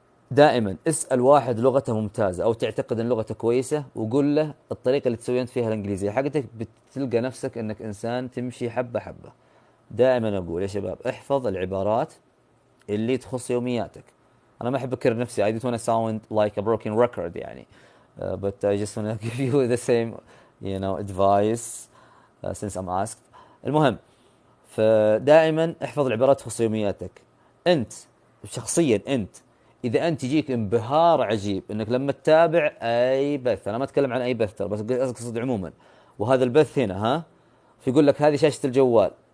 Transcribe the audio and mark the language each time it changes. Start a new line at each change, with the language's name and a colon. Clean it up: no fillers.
Arabic: دائما اسال واحد لغته ممتازه او تعتقد ان لغته كويسه، وقول له الطريقه اللي تسوي انت فيها الانجليزيه حقتك، بتلقى نفسك انك انسان تمشي حبه حبه. دائما اقول يا شباب، احفظ العبارات اللي تخص يومياتك. انا ما احب اكرر نفسي.
English: I don't want to sound like a broken record
Arabic: يعني.
English: But I just want to give you the same advice since I'm asked.
Arabic: المهم، فدائما احفظ العبارات تخص يومياتك. انت شخصيا، انت اذا انت يجيك انبهار عجيب انك لما تتابع اي بث، انا ما اتكلم عن اي بث ترى، بس اقصد عموما، وهذا البث هنا، ها، فيقول لك هذه شاشة الجوال،